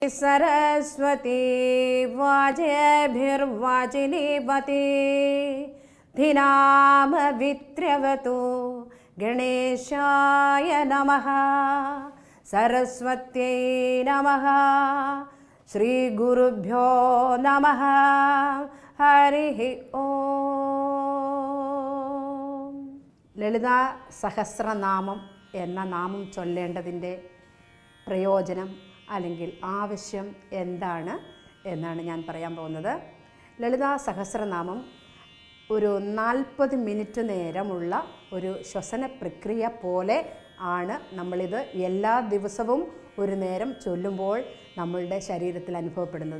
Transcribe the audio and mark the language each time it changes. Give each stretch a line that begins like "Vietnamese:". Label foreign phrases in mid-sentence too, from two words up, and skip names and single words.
Sanskrit: सरस्वती वाजेभिर्वाजिनीवती धिनामवित्र्यवतु गणेशाय नमः सरस्वत्यै नमः श्रीगुरुभ्यो नमः हरिः ഓം.
Malayalam: ലളിതാ സഹസ്രനാമം എന്ന നാമം ചൊല്ലേണ്ടതിൻ്റെ പ്രയോജനം അല്ലെങ്കിൽ ആവശ്യം എന്താണ് എന്നാണ് ഞാൻ പറയാൻ പോകുന്നത്. ലളിതാ സഹസ്രനാമം ഒരു 40 മിനിറ്റ് നേരമുള്ള ഒരു ശ്വസന പ്രക്രിയ പോലെ ആണ് നമ്മളിത് എല്ലാ ദിവസവും ഒരു നേരം ചൊല്ലുമ്പോൾ നമ്മളുടെ ശരീരത്തിൽ അനുഭവപ്പെടുന്നത്.